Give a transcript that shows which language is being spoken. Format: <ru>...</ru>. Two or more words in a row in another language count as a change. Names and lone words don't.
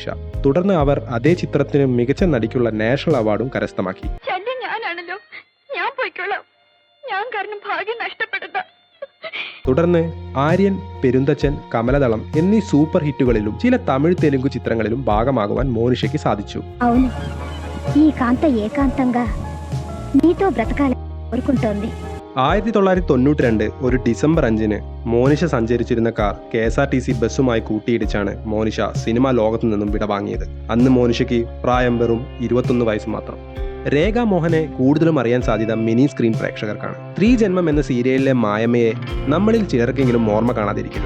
<ml>തുടർന്ന് അവർ അതേ ചിത്രത്തിന് മികച്ച നടിക്കുള്ള നാഷണൽ അവാർഡും കരസ്ഥമാക്കി. ഞാനാണല്ലോ, ഞാൻ പോയിക്കോളാം, ഞാൻ കാരണം ഭാഗ്യം നഷ്ടപ്പെടുന്ന. തുടർന്ന് ആര്യൻ, പെരുന്തച്ചൻ, കമലദളം എന്നീ സൂപ്പർ ഹിറ്റുകളിലും ചില തമിഴ് തെലുങ്ക് ചിത്രങ്ങളിലും ഭാഗമാകുവാൻ മോനിഷയ്ക്ക് സാധിച്ചു.</ml> <te>అవును, ఈ కాంత ఏకాంతంగా నీతో బ్రతకాలని కోరుకుంటోంది.</te> <ml>1992 ഒരു ഡിസംബർ 5-ന് മോനിഷ സഞ്ചരിച്ചിരുന്ന കാർ KSRTC ബസ്സുമായി കൂട്ടിയിടിച്ചാണ് മോനിഷ സിനിമാ ലോകത്തു നിന്നും വിടവാങ്ങിയത്. അന്ന് മോനിഷയ്ക്ക് പ്രായം വെറും 21 വയസ്സ് മാത്രം. രേഖ മോഹനെ കൂടുതലും അറിയാൻ സാധ്യത മിനി സ്ക്രീൻ പ്രേക്ഷകർക്കാണ്. 3 ജന്മം എന്ന സീരിയലിലെ മായമ്മയെ നമ്മളിൽ ചിലർക്കെങ്കിലും ഓർമ്മ കാണാതിരിക്കില്ല.</ml>